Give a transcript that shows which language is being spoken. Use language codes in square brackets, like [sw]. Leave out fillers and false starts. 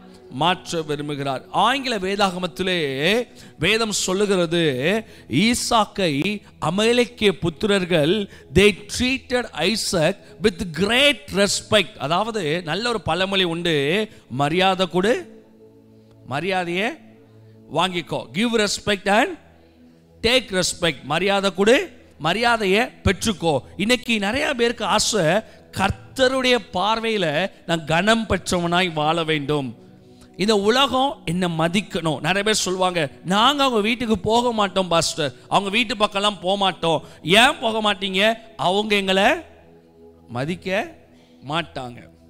[ta] மாற்ற விரும்புகிறார். ஆங்கில வேதாகமத்திலே வேதம் சொல்லுகிறது, ஈசாக்கை அமலேக்கிய புத்திரர்கள் [en] they treated Isaac with great respect. [ta] அதாவது நல்ல ஒரு பழமொழி உண்டு, மரியாதை கொடு, மரியாதையை வாங்கிக்கோ. [en] give respect and take respect. [ta] மரியாதை கொடு, மரியாதையை பெற்றுக்கோ. இன்னைக்கு நிறைய பேருக்கு ஆசை, கர்த்தருடைய பார்வையில் நான் கனம் பெற்றவனாய் வாழ வேண்டும், இந்த உலகம் என்ன மதிக்கணும். நிறைய பேர் சொல்லுவாங்க, நாங்கள் அவங்க வீட்டுக்கு போக மாட்டோம் பாஸ்டர், அவங்க வீட்டு பக்கம்லாம் போக மாட்டோம். ஏன் போக மாட்டீங்க? அவங்க எங்களை மதிக்க மாட்டாங்க.